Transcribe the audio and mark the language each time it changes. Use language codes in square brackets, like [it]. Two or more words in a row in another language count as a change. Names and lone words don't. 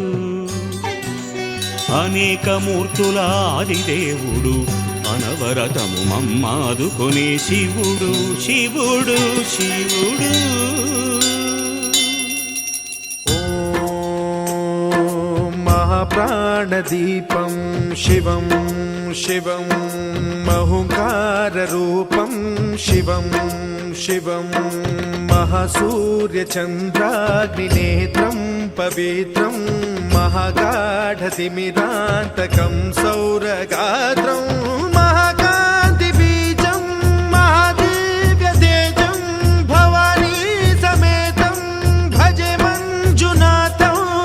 [te] అనేక మూర్తుల ఆదిదేవుడు అనవరతము మమ్మాదుకునే శివుడు శివుడు శివుడు. [sa] ఓం మహాప్రాణదీపం శివం శివం మహుంకారరూపం శివం శివం महासूर्यचन्द्राग्निनेत्रं पवित्रं महागाढतिमिरान्तकं सौरगात्रं महाकान्तिबीजं महादिव्यतेजं भवानी समेतं भजे मञ्जुनाथं